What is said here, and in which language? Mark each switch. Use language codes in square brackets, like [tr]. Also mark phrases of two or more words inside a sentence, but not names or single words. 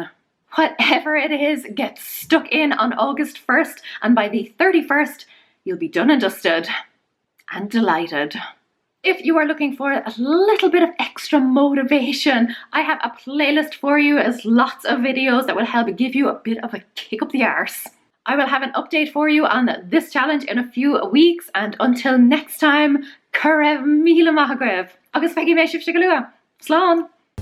[en] Whatever it is, get stuck in on August 1st, and by the 31st, you'll be done and dusted and delighted. If you are looking for a little bit of extra motivation, I have a playlist for you as lots of videos that will help give you a bit of a kick up the arse. I will have an update for you on this challenge in a few weeks, and until next time, [ga] Cuireadh míle maith agaibh. Agus feicim mé sibh go luath. Slán!